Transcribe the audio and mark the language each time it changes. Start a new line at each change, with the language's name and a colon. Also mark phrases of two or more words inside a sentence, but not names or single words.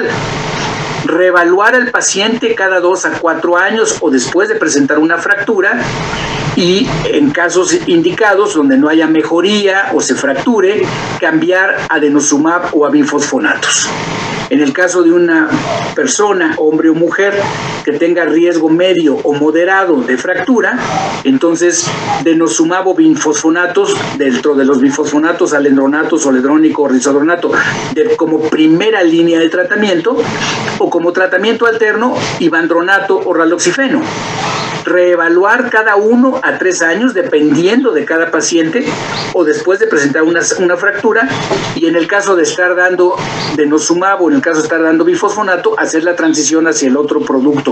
Spanish: Reevaluar al paciente cada 2 a 4 años o después de presentar una fractura, y en casos indicados donde no haya mejoría o se fracture, cambiar a denosumab o a bifosfonatos. En el caso de una persona, hombre o mujer, que tenga riesgo medio o moderado de fractura, entonces denosumab o bifosfonatos, dentro de los bifosfonatos, alendronato, zoledrónico o risodronato, como primera línea de tratamiento, o como tratamiento alterno, ivandronato o raloxifeno. Reevaluar cada 1 a 3 años dependiendo de cada paciente o después de presentar una fractura, y en el caso de estar dando denosumab o en el caso de estar dando bifosfonato, hacer la transición hacia el otro producto.